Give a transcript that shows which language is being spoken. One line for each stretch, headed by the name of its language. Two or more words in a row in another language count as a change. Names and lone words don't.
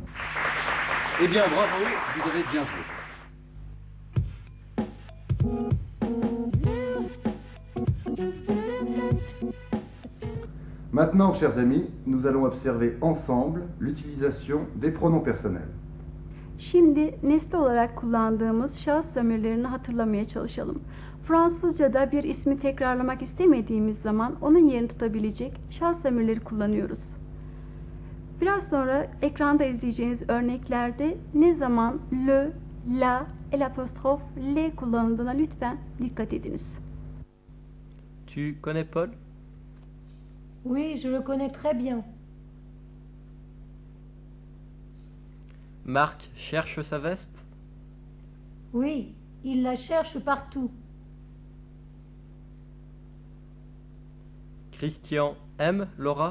French: Eh bien, bravo, vous avez bien joué. Maintenant, chers amis, nous allons observer ensemble l'utilisation des pronoms personnels.
Turkish: Şimdi nesne olarak kullandığımız şahıs zamirlerini hatırlamaya çalışalım. Fransızca'da bir ismi tekrarlamak istemediğimiz zaman onun yerini tutabilecek şahıs zamirleri kullanıyoruz. Biraz sonra ekranda izleyeceğiniz örneklerde ne zaman
French: le, la, l'apostrofe, le
Turkish: kullanıldığına lütfen dikkat ediniz.
French: Tu connais Paul? Oui, je le connais très bien. Marc cherche sa veste? Oui, il la cherche partout. Christian aime Laura?